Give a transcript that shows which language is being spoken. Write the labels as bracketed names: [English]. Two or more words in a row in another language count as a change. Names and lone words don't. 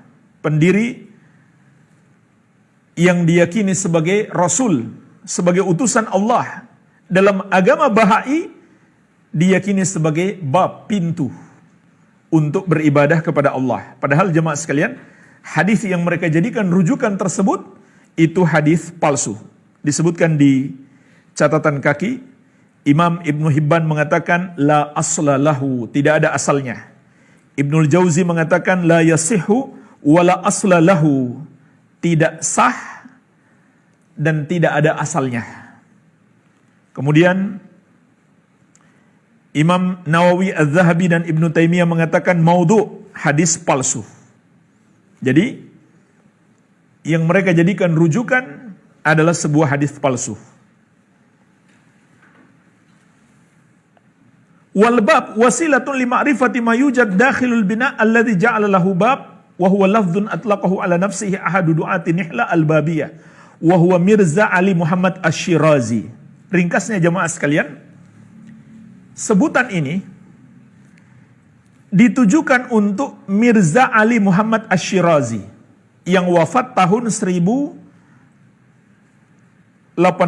[Indonesian] Pendiri yang diyakini sebagai rasul, sebagai utusan Allah dalam agama Bahai, diyakini sebagai bab, pintu untuk beribadah kepada Allah. Padahal jemaah sekalian, hadis yang mereka jadikan rujukan tersebut itu hadis palsu. Disebutkan di catatan kaki, Imam Ibnu Hibban mengatakan [Arabic] لا أصل له, [Indonesian] tidak ada asalnya. [Arabic] Ibnul Jauzi mengatakan لا يصح ولا أصل له, [Indonesian] tidak sah dan tidak ada asalnya. Kemudian Imam Nawawi Az-Zahabi dan Ibnu Taimiyah mengatakan maudhu, hadis palsu. Jadi yang mereka jadikan rujukan adalah sebuah hadis palsu. [Arabic] والباب وسيلة لمعرفة ما يوجد داخل البناء الذي جعل له باب وهو لفظ أطلقه على نفسه أحد دعاة نحلة البابية وهو lafdhun atlaqahu ala nafsihi ahadu du'ati nihla al-babiyah wa huwa Mirza Ali Muhammad Asy-Syirazi. [Indonesian] Ringkasnya jemaah sekalian, sebutan ini ditujukan untuk Mirza Ali Muhammad Asy-Syirazi yang wafat tahun 1845.